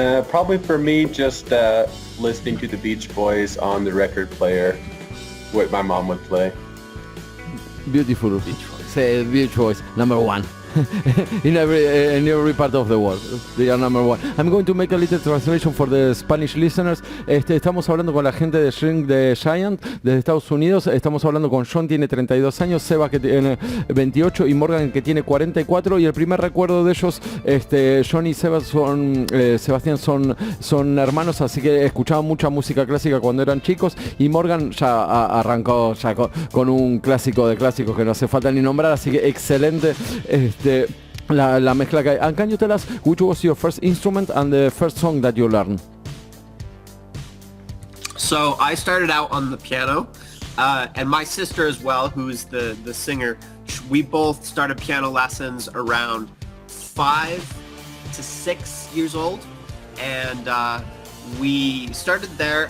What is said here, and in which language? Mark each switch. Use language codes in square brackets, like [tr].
[en] Probably for me, just listening to the Beach Boys on the record player, what my mom would play. Beautiful Beach Boys. Say Beach Boys, number one. in every part of the world. They are number one. I'm going to make a little translation for the Spanish listeners. [es] Estamos hablando con la gente de The Giant desde Estados Unidos. Estamos hablando con John, tiene 32 años, Seba que tiene 28 y Morgan que tiene 44. Y el primer recuerdo de ellos, John y Seba Sebastián son hermanos, así que escuchaban mucha música clásica cuando eran chicos. Y Morgan ya arrancó ya con un clásico de clásicos que no hace falta ni nombrar, así que excelente. La mezcla que hay. [en] And can you tell us which was your first instrument and the first song that you learned? So I started out on the piano, and my sister as well, who's the singer, we both started piano lessons around 5 to 6 years old, and we started there.